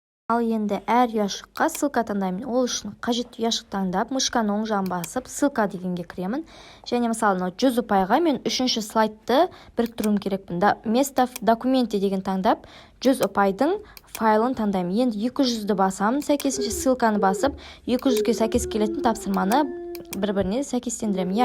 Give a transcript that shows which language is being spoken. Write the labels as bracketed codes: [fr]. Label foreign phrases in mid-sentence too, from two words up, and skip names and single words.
[kk] Ал енді әр ұяшыққа ссылка таңдаймын. Ол үшін қажетті ұяшық таңдап, мышканы оң жағын басып, ссылка дегенге кіремін. Және мысалы 100 ұпайға мен үшінші слайдты біріктіруім керекпін. [ru] Место в документе [kk] деген таңдап, 100 ұпайдың файлын таңдаймын. Енді 200-ді басамын, сәйкесінше ссылканы басып, 200-ге сәйкес келетін тапсырманы бір-біріне сәйкестендіремін.